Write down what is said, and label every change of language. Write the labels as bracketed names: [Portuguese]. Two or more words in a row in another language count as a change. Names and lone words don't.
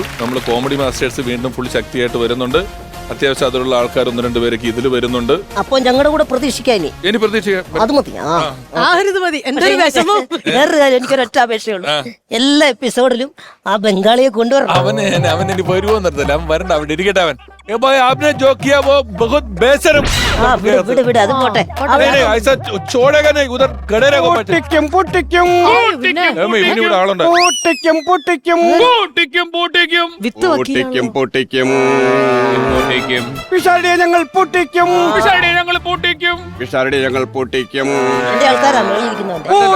[Malayalam] നമ്മൾ കോമഡി മാസ്റ്റേഴ്സ് വീണ്ടും ഫുൾ ശക്തിയായിട്ട് വരുന്നുണ്ട്. അത്യാവശ്യം അതിലുള്ള ആൾക്കാർ 1-2 പേരൊക്കെ ഇതിൽ വരുന്നുണ്ട്. അപ്പൊ ഞങ്ങളുടെ കൂടെ പ്രതീക്ഷിക്കാൻ ഇനി പ്രതീക്ഷിക്കാം. അത് മതി. വേറൊരു കാര്യം, എനിക്കൊരൊറ്റ അപേക്ഷയുള്ളൂ. എല്ലാ എപ്പിസോഡിലും ആ ബംഗാളിയെ കൊണ്ടുവരണം. അവൻ ഇനി വരുമോ നിർത്തില്ല. അവൻ വരണ്ട, അവിടെ ഇരിക്കട്ടെ. [Hindi] അവൻ भाई आपने जो किया वो बहुत बेशर्म [Malayalam] ആ വിട് വിട് അത് പോട്ടെ. [Hindi] नहीं नहीं ऐसा छोड़ेगा नहीं उधर खड़े रहो बच्चे [Malayalam] പൊട്ടിക്കും പൊട്ടിക്കും ഇവനിവിടെ ആളുണ്ട് പൊട്ടിക്കും പൊട്ടിക്കും വിത്ത് വക്കീലാണ്. പൊട്ടിക്കും പൊട്ടിക്കും പിഷാരടിയെ ഞങ്ങൾ പൊട്ടിക്കും പിഷാരടിയെ ഞങ്ങൾ പൊട്ടിക്കും എന്റെ ആൾക്കാരാ മേളിയിരിക്കുന്നവന്റെ.